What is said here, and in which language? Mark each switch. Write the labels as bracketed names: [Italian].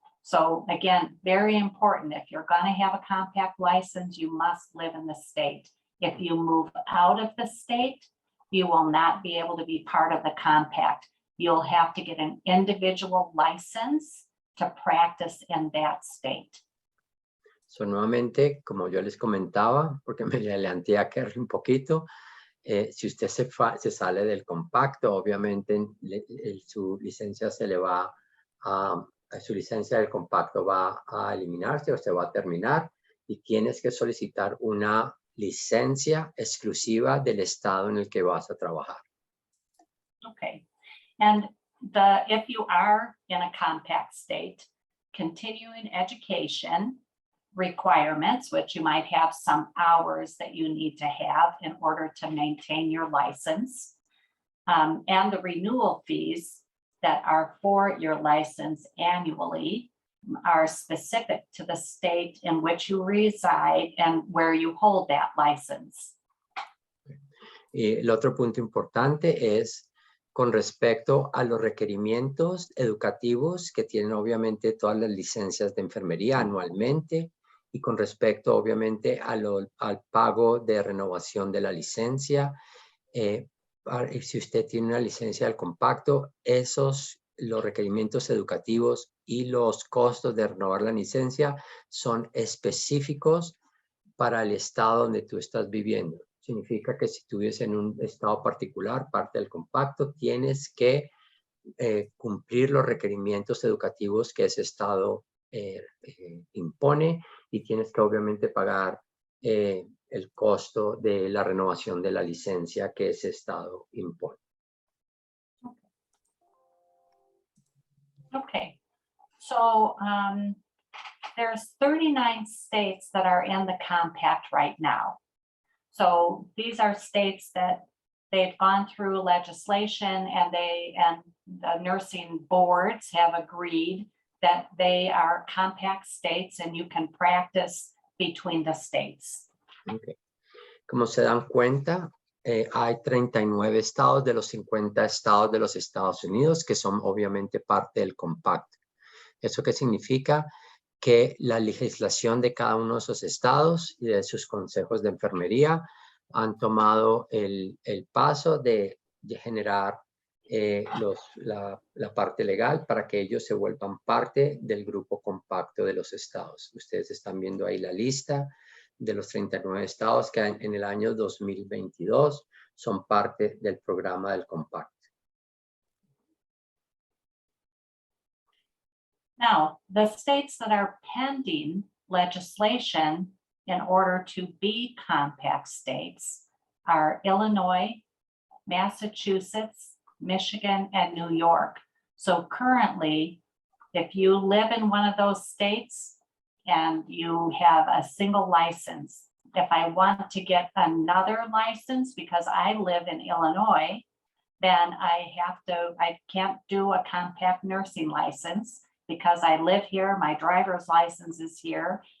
[English] So again, very important. If you're going to have a compact license, you must live in the state. If you move out of the state, you will not be able to be part of the compact. You'll have to get an individual license to practice in that state. [Spanish] So, nuevamente, como yo les comentaba, porque me adelanté a Kerry un poquito, si usted se sale del compacto, obviamente su licencia se le va su licencia del compacto va a eliminarse o se va a terminar y tienes que solicitar una licencia exclusiva del estado en el que vas a trabajar. [English] Okay, and if you are in a compact state, continuing education requirements, which you might have some hours that you need to have in order to maintain your license, and the renewal fees that are for your license annually are specific to the state in which you reside and where you hold that license. [Spanish] Y el otro punto importante es con respecto a los requerimientos educativos que tienen obviamente todas las licencias de enfermería anualmente y con respecto obviamente al pago de renovación de la licencia. Si usted tiene una licencia del compacto, los requerimientos educativos y los costos de renovar la licencia son específicos para el estado donde tú estás viviendo. Significa que si tú vives en un estado particular, parte del compacto, tienes que cumplir los requerimientos educativos que ese estado impone y tienes que obviamente pagar el costo de la renovación de la licencia que ese estado impone. [English] Okay, so there's 39 states that are in the compact right now. So these are states that they've gone through legislation and the nursing boards have agreed that they are compact states and you can practice between the states. Okay. [Spanish] Como se dan cuenta, hay 39 estados de los 50 estados de los Estados Unidos que son obviamente parte del compacto. ¿Eso qué significa? Que la legislación de cada uno de esos estados y de sus consejos de enfermería han tomado el paso de generar la parte legal para que ellos se vuelvan parte del grupo compacto de los estados. Ustedes están viendo ahí la lista de los 39 estados que en el año 2022 son parte del programa del compacto. [English] Now, the states that are pending legislation in order to be compact states are Illinois, Massachusetts, Michigan, and New York. So currently, if you live in one of those states and you have a single license, if I want to get another license because I live in Illinois, then I can't do a compact nursing license because I live here, my driver's license is here.